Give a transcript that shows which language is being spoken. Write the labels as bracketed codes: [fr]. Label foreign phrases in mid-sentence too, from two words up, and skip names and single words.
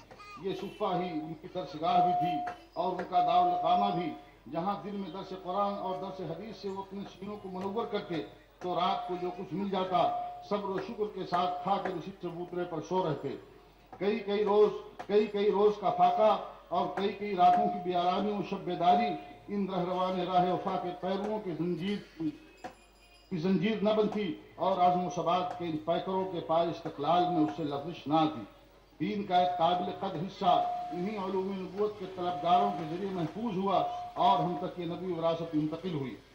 [ur] یہ صفہ ہی ان کی درسگاہ بھی تھی اور ان کا دارالاقامہ بھی، جہاں دن میں درس قرآن اور درس حدیث سے وہ اپنے سینوں کو منور کرتے تو رات کو جو کچھ مل جاتا صبر و شکر کے ساتھ کھا کر اسی چبوترے پر سو رہتے. کئی روز کا فاقہ اور کئی کئی راتوں کی بے آرامی و شب بیداری ان رہروان راہ وفا کے پیرووں کی زنجیر نہ بنتی اور عزم و ثبات کے ان پیکروں کے پائے استقلال میں اس سے لغزش نہ آتی۔ دین کا ایک قابل قدر حصہ انہی علوم نبوت کے طلبگاروں کے ذریعے محفوظ ہوا اور ہم تک یہ نبی وراثت منتقل ہوئی۔